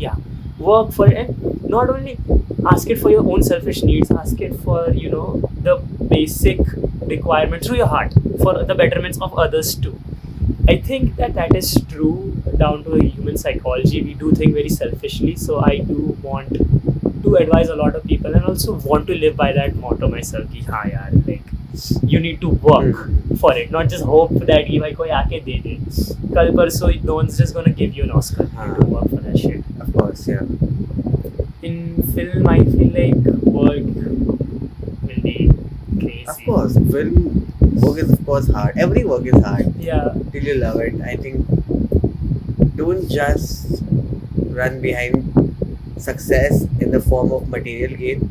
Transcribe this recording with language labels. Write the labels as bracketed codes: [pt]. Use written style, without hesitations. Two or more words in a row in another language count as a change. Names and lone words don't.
[en] Yeah, work for it, and not only ask it for your own selfish needs, ask it for the basic requirements through your heart, for the betterments of others too. I think that is true down to human psychology. We do think very selfishly, so I do want to advise a lot of people, and also want to live by that motto myself [hi] कि हाँ यार, [en] like you need to work for it, not just hope that [hi] कि भाई कोई आके दे दे. कल परसों [en] no one's just gonna give you an Oscar. You need to work for that shit. Of course, yeah. In film, I feel like work will be crazy. Of course, work is of course hard. Every work is hard Yeah. till you love it. I think don't just run behind success in the form of material gain.